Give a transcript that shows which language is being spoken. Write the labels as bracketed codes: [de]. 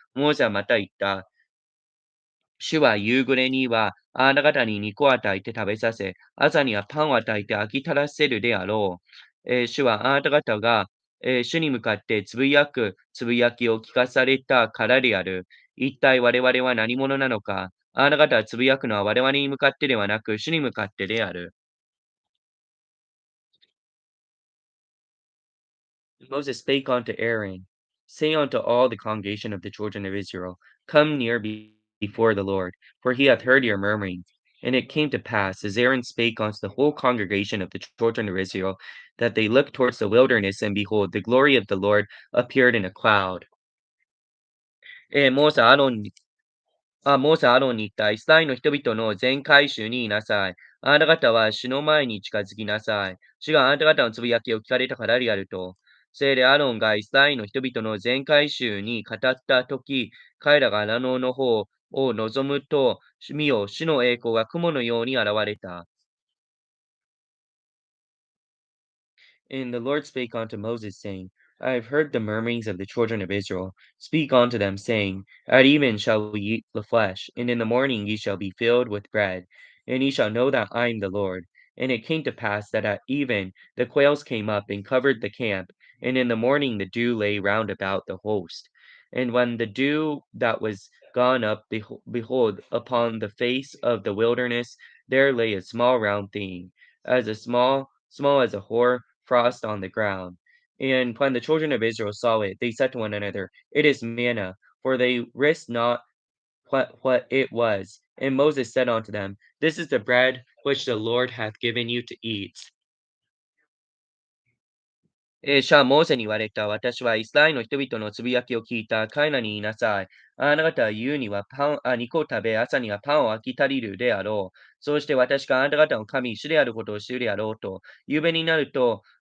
[ja] モーセはまた言った。主は夕暮れにはあなた方に肉を与えて食べさせ、朝にはパンを与えて飽き足らせるであろう。主はあなた方が、主に向かってつぶやくつぶやきを聞かされたからである。一体我々は何者なのか。あなた方はつぶやくのは我々に向かってではなく、主に向かってである。 [en] Moses spake unto Aaron, Say unto all the congregation of the children of Israel, Come near before the Lord, for he hath heard your murmuring. And it came to pass, as Aaron spake unto the whole congregation of the children of Israel, that they looked towards the wilderness, and behold, the glory of the Lord appeared in a cloud. [ja] モーセ、モーセ、アロンに言った。イスラエルの人々の全会衆に言いなさい。あなた方は主の前に近づきなさい。主があなた方のつぶやきを聞かれたからであると。せいでアロンがイスラエルの人々の全会衆に語ったとき、彼らが荒野の方を望むと、見よ、主の栄光が雲のように現れた。 [en] And the Lord spake unto Moses, saying, I have heard the murmurings of the children of Israel. Speak unto them, saying, At even shall we eat the flesh, and in the morning ye shall be filled with bread, and ye shall know that I am the Lord. And it came to pass that at even the quails came up and covered the camp, and in the morning the dew lay round about the host. And when the dew that was gone up, behold, upon the face of the wilderness there lay a small round thing, small as a hoar frost on the ground. And when the children of Israel saw it, they said to one another, It is manna, for they wist not what it was. And Moses said unto them, This is the bread which the Lord hath given you to eat. [ja] 主はモーセに言われた。私はイスラエルの人々のつぶやきを聞いた。彼らに言いなさい。あなた方は言うには肉を食べ、朝にはパンを飽き足りるであろう。そうして私があなた方の神、主であることを知るであろうと。夕べになると、